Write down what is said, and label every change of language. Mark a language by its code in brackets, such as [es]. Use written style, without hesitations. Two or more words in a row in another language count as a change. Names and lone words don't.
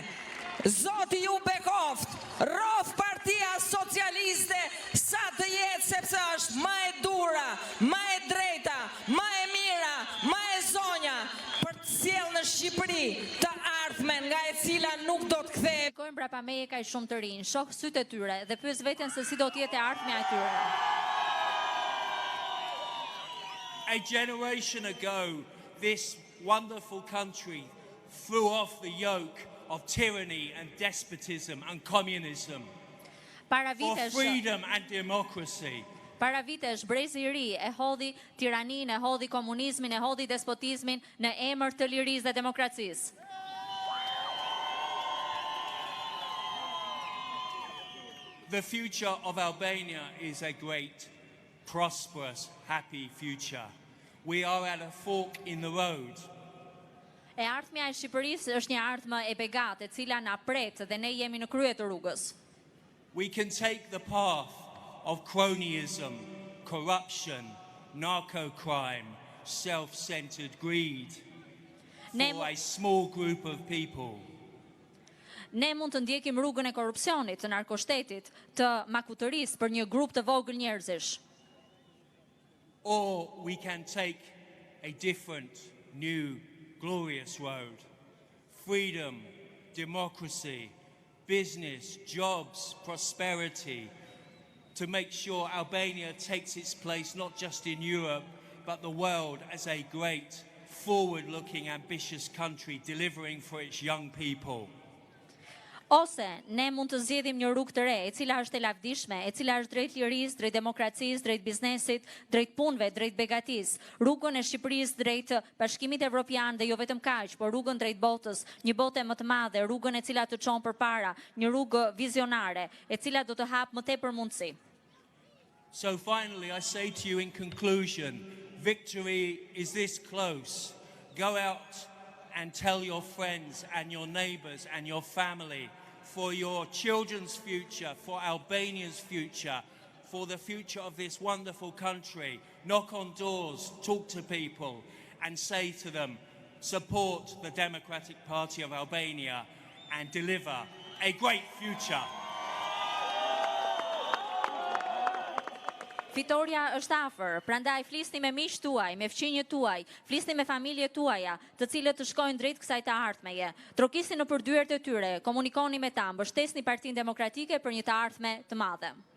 [sq] Zoti ju bekoft, rof Partia Socialiste sa të jetë, sepse është ma e dura, ma e drejta, ma e mira, ma e zonja, për të sjellë në Shqipëri të ardhmen nga e cila nuk do të kthehet. Shikojmë brapa meje ka shumë të rinj, shoh sytë e tyre dhe pyes veten se si do të jetë e ardhmja e tyre. [en] A generation ago, this wonderful country threw off the yoke of tyranny and despotism and communism for freedom and democracy. [sq] Para vitesh, brezi i ri e hodhi tiraninë, e hodhi komunizmin, e hodhi despotizmin në emër të lirisë dhe demokracisë. [en] The future of Albania is a great, prosperous, happy future. We are at a fork in the road. [sq] E ardhmja e Shqipërisë është një ardhmë e begatë, e cila na pret dhe ne jemi në krye të rrugës. [en] We can take the path of cronyism, corruption, narco-crime, self-centered greed for a small group of people. [sq] Ne mund të ndjekim rrugën e korrupsionit, të narkoshtetit, të makutërisë për një grup të vogël njerëzish. [en] Or we can take a different, new, glorious road. Freedom, democracy, business, jobs, prosperity, to make sure Albania takes its place not just in Europe, but the world as a great, forward-looking, ambitious country delivering for its young people. [sq] Ose ne mund të zgjedhim një rrugë të re, e cila është e lavdishme, e cila është drejt lirisë, drejt demokracisë, drejt biznesit, drejt punëve, drejt begatisë. Rrugën e Shqipërisë drejt Bashkimit Evropian dhe jo vetëm kaq, por rrugën drejt botës, një botë më të madhe, rrugën e cila të çon përpara, një rrugë vizionare, e cila do të hap më tepër mundësi. [en] So finally I say to you in conclusion, victory is this close. Go out and tell your friends and your neighbors and your family, for your children's future, for Albania's future, for the future of this wonderful country. Knock on doors, talk to people, and say to them, support the Democratic Party of Albania and deliver a great future. [sq] Fitoria është afër, prandaj flisni me miqtë tuaj, me fëmijët tuaj, flisni me familjet tuaja, të cilët të shkojnë drejt kësaj të ardhmeje. Trokisni në përdyert e tyre, komunikoni me ta, mbështesni Partinë Demokratike për një të ardhme të madhe.